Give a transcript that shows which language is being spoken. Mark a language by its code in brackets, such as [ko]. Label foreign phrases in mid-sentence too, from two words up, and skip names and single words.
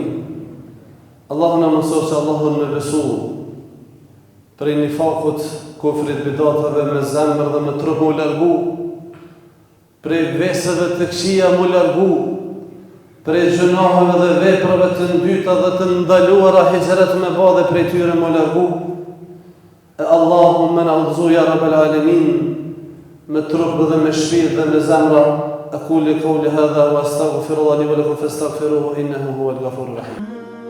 [sq] Allahu na mësoj se Allahun me besu prej nifakut, kufrit, bidatave me zemër dhe me trup mu largu, prej veseve të këqija mu largu, prej gjunaheve dhe veprave të ndyta dhe të ndaluara hijret me ba dhe prej tyre mu largu. E Allahumma na udhëzoj [ar] يا رب العالمين [sq] me trup dhe me shpirt dhe me zemra. [ar] أقول قولي هذا وأستغفر الله لي ولكم فاستغفروه إنه هو الغفور الرحيم.